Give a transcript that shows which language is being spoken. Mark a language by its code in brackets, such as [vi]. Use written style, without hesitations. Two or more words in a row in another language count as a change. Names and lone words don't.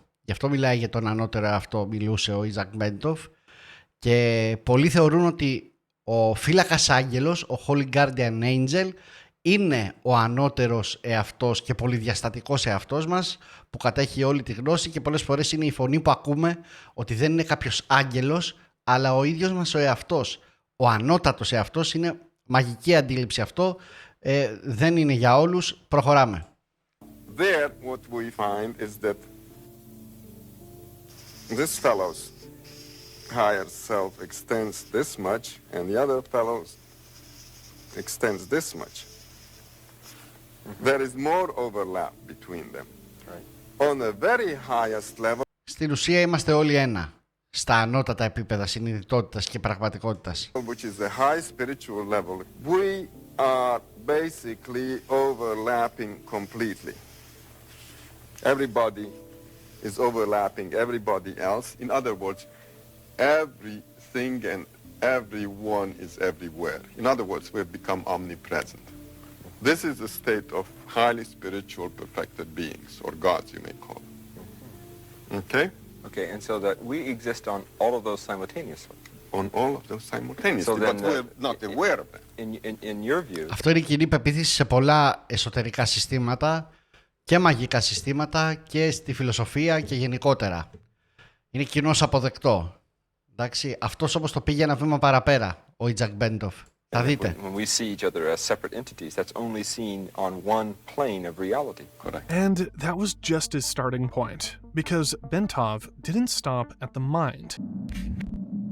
[el] Γι' αυτό μιλάει για τον ανώτερο εαυτό, μιλούσε ο Ιζακ Μπέντοφ, και πολλοί θεωρούν ότι ο φύλακας άγγελος, ο [en] Holy Guardian Angel, [el] είναι ο ανώτερος εαυτός και πολυδιαστατικός εαυτός μας που κατέχει όλη τη γνώση, και πολλές φορές είναι η φωνή που ακούμε ότι δεν είναι κάποιος άγγελος, αλλά ο ίδιος μας ο εαυτός. Ο ανώτατος εαυτός είναι μαγική αντίληψη αυτό, δεν είναι για όλους. Προχωράμε. [en] There, what we find is that this fellow's higher self extends this much, and the other fellow's extends this much. There is more overlap between them. On the very highest level, [el] Στην ουσία είμαστε όλοι ένα, στα ανώτατα επίπεδα συνειδητότητας και πραγματικότητας. [en] which is the high spiritual level, we are basically overlapping completely. Everybody is overlapping everybody else. In other words, everything and everyone is everywhere. In other words, we've become omnipresent. This is a state of highly spiritual perfected beings, or gods you may call them. Okay? Okay, and so that we exist on all of those simultaneously. On all of those simultaneously, So then, but we're not aware of them. In your view, [el] Αυτό είναι κοινή πεποίθηση σε πολλά εσωτερικά συστήματα και μαγικά συστήματα και στη φιλοσοφία και γενικότερα. Είναι κοινώς αποδεκτό. Εντάξει, αυτός όμως το πήγε ένα βήμα παραπέρα, ο Ιζακ Μπέντοφ. Θα δείτε. [en] when we see each other as separate entities, that's only seen on one plane of reality. Correct. And that was just his starting point, because Bentov didn't stop at the mind.